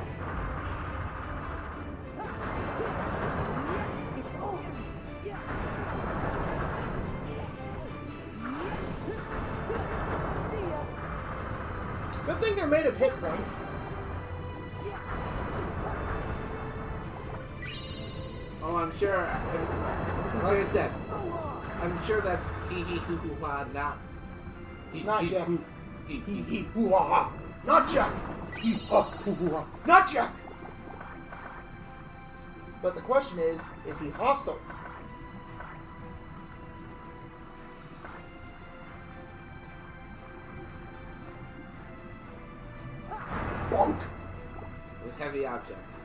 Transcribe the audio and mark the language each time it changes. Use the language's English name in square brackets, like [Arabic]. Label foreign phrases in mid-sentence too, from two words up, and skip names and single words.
[English] Good thing they're made of hit points. Oh, I'm sure. Like I said, I'm sure that's hee hee hoo hoo ha, not Not Jack. Hee hee hoo ha ha. Not Jack. Hee ha hoo hoo ha. Not Jack. But the question is he hostile? Bonk. With heavy objects.